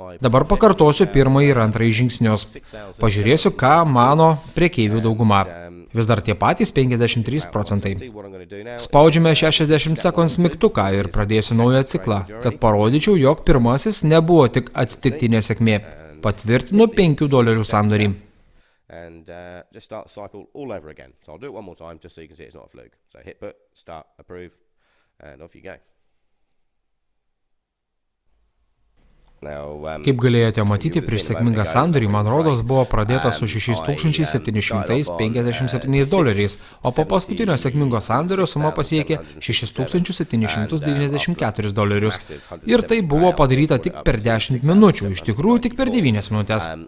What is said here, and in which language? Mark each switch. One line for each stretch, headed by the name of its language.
Lithuanian: Dabar pakartosiu pirmąjį ir antrąjį žingsnius. Pažiūrėsiu, ką mano prekeivių dauguma. Vis dar tie patys 53%. Spaudžiame 60 sekundžių mygtuką ir pradėsiu naują ciklą, kad parodyčiau, jog pirmasis nebuvo tik atsitiktinė sėkmė. Patvirtinu $5 sandorį.
English: And just start the cycle all over again. So I'll do it one more time just so you can see it's not a fluke. So hit but, start, approve, and off you go.
Lithuanian: Kaip galėjote matyti, prieš sėkmingą sandorį, man rodos, buvo pradėta su $6,757, o po paskutinio sėkmingo sandorio suma pasiekė $6,794. Ir tai buvo padaryta tik per 10 minučių, iš tikrųjų tik per 9 minutės.